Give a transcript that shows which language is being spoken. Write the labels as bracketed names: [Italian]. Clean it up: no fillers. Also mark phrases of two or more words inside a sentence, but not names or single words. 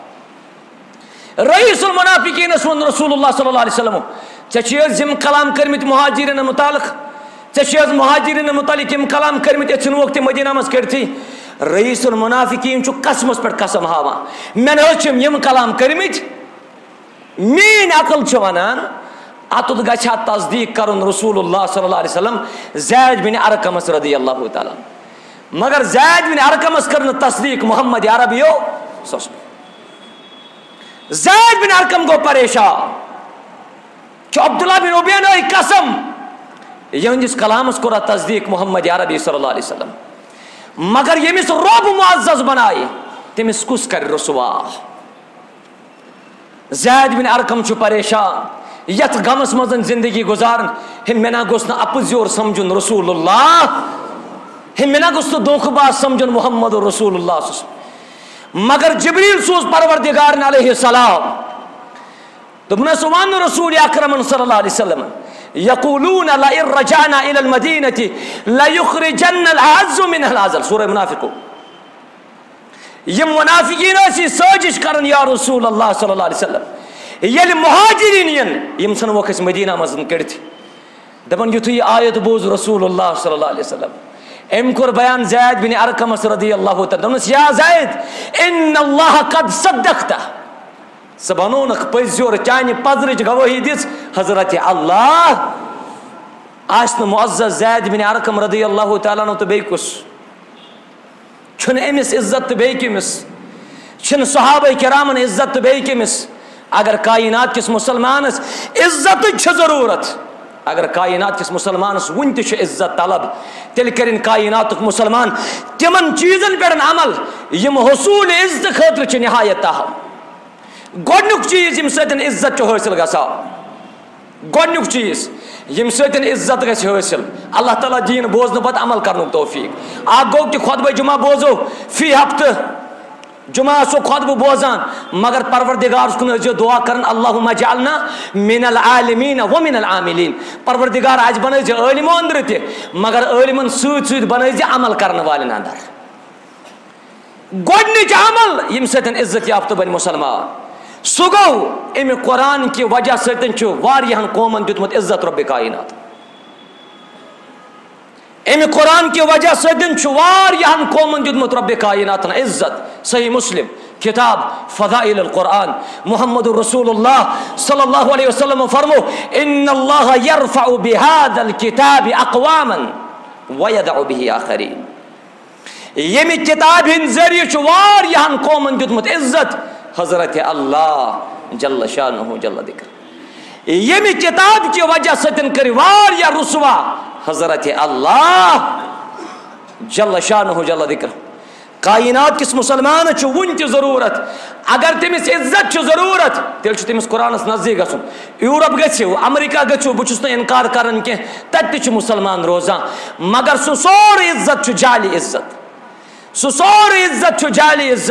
[Kashmiri] رئیس المنافقیٖنس ووٚن رسول اللہ [Arabic] صلی اللہ علیہ وسلم [Kashmiri] ژےٚ چھِ حظ یِم کلام کٔرمٕتۍ مہاجریٖنن مُتعلق ژےٚ چھِ حظ مہاجریٖنن مُتعلق یِم کلام کٔرمٕتۍ أسۍ ژھٕنوکھ تِم مدیٖنہ منٛز کٔڑتھٕے. رئیس المنافقیٖن چھُ قسمس پٮ۪ٹھ قسم ہاوان مےٚ نہ حظ چھِم یِم کلام کٔرمٕتۍ میٲنۍ عقل چھِ ونان اتُتھ گژھِ ہا تصدیٖق کرُن رسول اللہ [Arabic] صلی اللہ علیہ وسلم [Kashmiri] زید بن ارقمس [Arabic] رضی اللہ تعالیٰ. [Kashmiri] مگر زید بن ارقمس کٔر نہٕ تصدیٖق محمد عربیو. زید بن ارقم گوٚو پریشان کہ عبداللہ بن ابین آیہِ قسم یہندِس کلامس کوٚر تصدیٖق محمد عربی [Arabic] صلی اللہ علیہ وسلم [Kashmiri] مگر ییٚمِس رۄب معزز بنایہِ تٔمِس کُس کرِ رسوا. زید بن ارقم چھُ پریشان یتھ غمس منٛز زندگی گُزارن ہے مےٚ نہ گوٚژھ نہٕ اپُز یور سمجھُن رسول اللہ ہے مےٚ نہ گوٚژھ نہٕ دھوکہٕ باز سمجھُن محمد رسول اللہ. مگر جبریل سوز پروردگارن [Arabic] علیہ السلام [Kashmiri] دوٚپنس ون رسول اکرمن [Arabic] صلی اللہ علیہ وسلم یقولون لئن رجعنا الى المدینة لیخرجن الأعز منها الأذل. [Kashmiri] سورہ منافقون. یم منافقین ٲسۍ سٲزش کرن یا رسول اللہ [Arabic] صلی اللہ علیہ وسلم [Kashmiri] ییٚلہِ مہاجرین ین یم ژھٕنوکھ أسۍ مدیٖنہ منٛز کٔڑتھ دپن یُتھُے یہِ آیت بوٗز رسول اللہ [Arabic] صلی اللہ علیہ وسلم [Kashmiri] أمۍ کوٚر بیان زید بن ارقمس [Arabic] رضی اللہ تعالیٰ [Kashmiri] دوٚپنس [Arabic] یا زید ان اللہ قد صدقتہ [Kashmiri] ژٕ بنوونکھ پٔزۍ یور چانہِ پزرٕچ گوٲہی دِژ حضرت اللہ. آسہِ نہٕ معزز زید بن ارقم [Arabic] رضی اللہ تعالیٰ عنہ [Kashmiri] تہٕ بیٚیہِ کُس چھُنہٕ أمِس عزت تہٕ بیٚیہِ کٔمِس چھِنہٕ صحابہ کرامن عزت تہٕ بیٚیہِ کٔمِس. اگر کائنات کس مسلمانس عزتٕچ چھِ ضروٗرت اگر کائنات کس مسلمانس وُنہِ تہِ چھُ عزت طلب تیٚلہِ کٔرِنۍ کائناتُک مسلمان تِمن چیٖزن پٮ۪ٹھ عمل یِم حصوٗل عزتہٕ خٲطرٕ چھِ نہایت اہم. گۄڈنیُک چیٖز ییٚمہِ سۭتۍ عزت چھُ حٲصِل گژھان گۄڈنیُک چیٖز ییٚمہِ سۭتۍ عزت گژھِ حٲصِل اللہ تعالیٰ دِیِن بوزنہٕ پتہٕ عمل کرنُک توفیٖق. اکھ گوٚو کہِ خۄطبہ جُمعہ بوزو فی ہفتہٕ جمعہ آسو خۄطبہٕ بوزان مگر پروردگارس کُن ٲسۍزیو دعا کران [Arabic] اللہم اجعلنا من العالمین ومن العاملین. [Kashmiri] پروردگار اَسہِ بنٲیزِ عٲلمو أنٛدرٕ تہِ مگر عٲلمن سۭتۍ سۭتۍ بنٲیزِ عمل کرن والٮ۪ن انٛدر. گۄڈنِچ عمل ییٚمہِ سۭتۍ عزت یافتہٕ بنہِ مُسلمان سُہ گوٚو امہِ قرآن کہِ وجہ سۭتۍ چھُ واریاہن قومن دیُتمُت عزت رۄبِ کائنات. امہِ قرآن کہِ وجہ سۭتۍ چھُ واریاہن قومن دیُتمُت رۄبِ کائناتن عزت. صحیح مسلم کتاب فضائل القرآن محمد رسول اللہ [Arabic] صلی اللہ علیہ وسلم [Kashmiri] فرمو [Arabic] ان اللہ یرفع بهذا الكتاب اقواما وَيَدَعُ بِهِ آخَرِينَ. [Kashmiri] ییٚمہِ کِتابہِ ہِنٛدۍ ذٔریعہٕ چھُ واریاہن قومن دیُتمُت عزت حضرت اللہ [Arabic] جل شانہ جل ذکر. [Kashmiri] ییٚمہِ کِتابہِ کہِ وجہ سۭتۍ کٔرۍ واریاہ رسوا حضرت اللہ [Arabic] جل شانہ جل ذکر. [Kashmiri] کائنات کس مسلمانس چھُ وُنہِ تہِ ضروٗرت. اگر تٔمِس عزت چھُ ضروٗرت تیٚلہِ چھُ تٔمِس قرآنس نزدیٖک گژھُن. یوٗرپ گٔژھِو، امریکہ گٔژھِو، بہٕ چھُس نہٕ انکار کران کینٛہہ، تتہِ تہِ چھُ مُسلمان روزان، مگر سُہ سورُے عزت چھُ جعلی عزت. سُہ سورُے عزت چھُ جعلی عزت.